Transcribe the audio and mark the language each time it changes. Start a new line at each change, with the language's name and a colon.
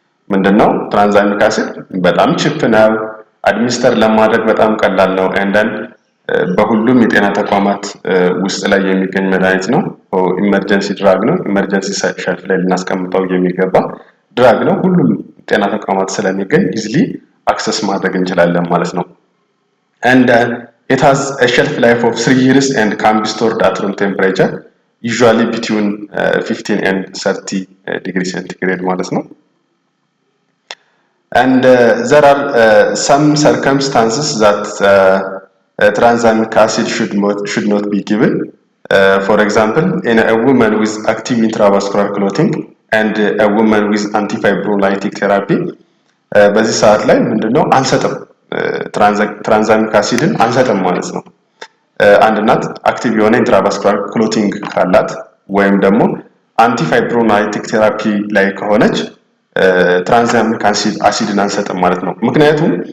Amharic: ምንድነው ትራንዛሚክ አሲድ በጣም ቺፕ ነው። አድሚኒስተር ለማድረግ በጣም ቀላል ነው። እንደን በሁሉም የጤና ተቋማት ውስጥ ላይ የሚገኝ መድኃኒት ነው። ኢመርጀንሲ ድራግ ነው። ኢመርጀንሲ ሸልፍ ላይ ልናስቀምጠው የሚገባ ድራግ ነው። ሁሉም ጤና ተቋማት ስለሚገኝ ኢዝሊ አክሰስ ማድረግ እንችላለን ማለት ነው።
English: and it has a shelf life of 3 years and can be stored at room temperature, usually between 15 and 30 degrees centigrade
Amharic: ማለት ነው.
English: And there are some circumstances that tranexamic acid should not be given. For example, in a woman with active intravascular clotting and a woman with antifibrinolytic therapy,
Amharic: በዚህ ሰዓት ላይ ምንድነው አንሰጥም፣ ትራንዛሚክ አሲድን አንሰጥም ማለት ነው። አንድ እናት አክቲቭ የሆነ ኢንትራቫስኩላር ክሎቲንግ ካላት ወይም ደግሞ አንቲፋይብሮናይቲክ ቴራፒ ላይ ከሆነች ትራንዛሚክ አሲድን አንሰጥም ማለት ነው። ምክንያቱም